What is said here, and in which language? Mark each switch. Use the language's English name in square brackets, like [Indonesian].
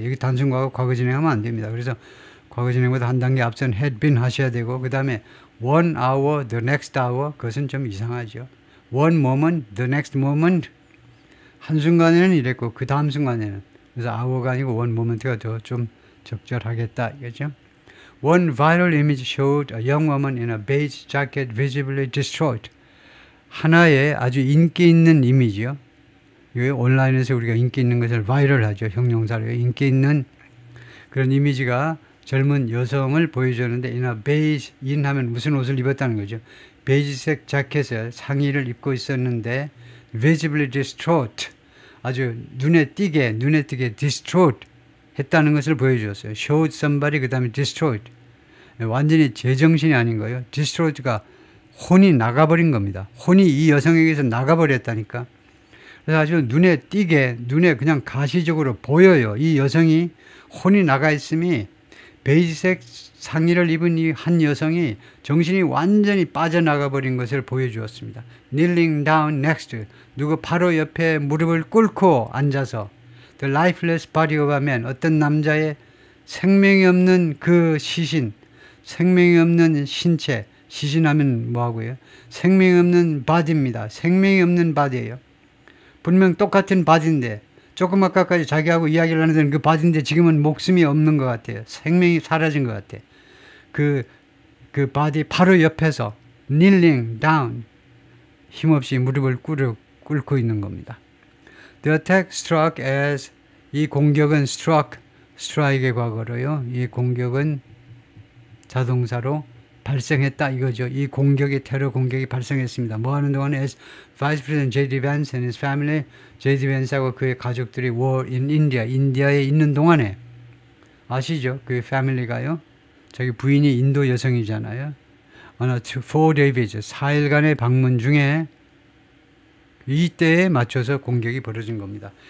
[Korean] 여기 단순 과거 진행하면 안 됩니다. 그래서 과거 진행보다 한 단계 앞선 had been 하셔야 되고, 그 다음에 1 hour, the next hour, 그것은 좀 이상하죠. 1 moment, the next moment, 한순간에는 이랬고 그 다음 순간에는, 그래서 hour가 아니고 1 moment가 더 좀 적절하겠다 이거죠. [English] One viral image showed a young woman in a beige jacket visibly distraught. [Korean] 하나의 아주 인기 있는 이미지요. 이게 온라인에서 우리가 인기 있는 것을 바이럴하죠. 형용사로 인기 있는 그런 이미지가 젊은 여성을 보여주는데, in beige, in 하면 무슨 옷을 입었다는 거죠. 베이지색 자켓을, 상의를 입고 있었는데 visibly distraught, 아주 눈에 띄게 distraught 했다는 것을 보여주었어요. showed somebody, 그 다음에 distraught, 완전히 제정신이 아닌 거예요. distraught가 혼이 나가버린 겁니다. 혼이 이 여성에게서 나가버렸다니까. 그래서 아주 눈에 띄게, 눈에 그냥 가시적으로 보여요. 이 여성이 혼이 나가 있음이, 베이지색 상의를 입은 이 한 여성이 정신이 완전히 빠져나가 버린 것을 보여주었습니다. kneeling down next, 누구 바로 옆에 무릎을 꿇고 앉아서, [English] the lifeless body of a man, [Korean] 어떤 남자의 생명이 없는 그 시신, 생명이 없는 신체, 시신하면 뭐하고요? 생명이 없는 바디입니다. 생명이 없는 바디예요. 분명 똑같은 바디인데 조금 아까까지 자기하고 이야기를 하는 그 바디인데 지금은 목숨이 없는 것 같아요. 생명이 사라진 것 같아요. 그 바디 바로 옆에서 kneeling down, 힘없이 무릎을 꿇고 있는 겁니다. The attack struck as, 이 공격은 struck, strike의 과거로요. 이 공격은 자동사로 발생했다 이거죠. 이 공격이, 테러 공격이 발생했습니다. 뭐 하는 동안에 as Vice President J.D. [English] Vance and his family, J.D. [Korean] Vance하고 그의 가족들이 [English] were in India, [Korean] 인디아에 있는 동안에, 아시죠? 그 패밀리가요. 자기 부인이 인도 여성이잖아요. on a 4-day visit, 4일간의 방문 중에 이때에 맞춰서 공격이 벌어진 겁니다.